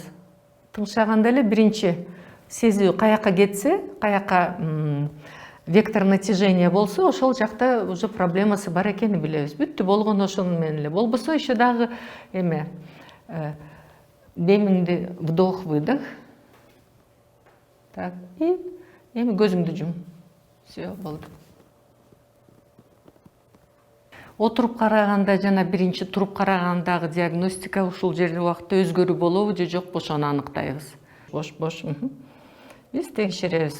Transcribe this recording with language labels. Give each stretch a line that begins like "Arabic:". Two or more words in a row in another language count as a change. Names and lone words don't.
Kyrgyz: Тыңшаганда эле биринчи сезүү каяка кетсе, каяка
Russian: вектор натяжения
Kyrgyz: болсо, ошол жакта уже проблемасы бар экенин билебиз. Бүттү болгону ошону менен эле. Болбосо еще дагы эме демиңди
Russian: вдох-выдох.
Kyrgyz: Так, и эми көзүңдү жум. Всё, болду. Отуруп караганда жана биринчи туруп карагандагы диагностика ушул жерде убакытта өзгөрүү болобу же жокпу ошону аныктайбыз. Бош. Биз текшеребиз.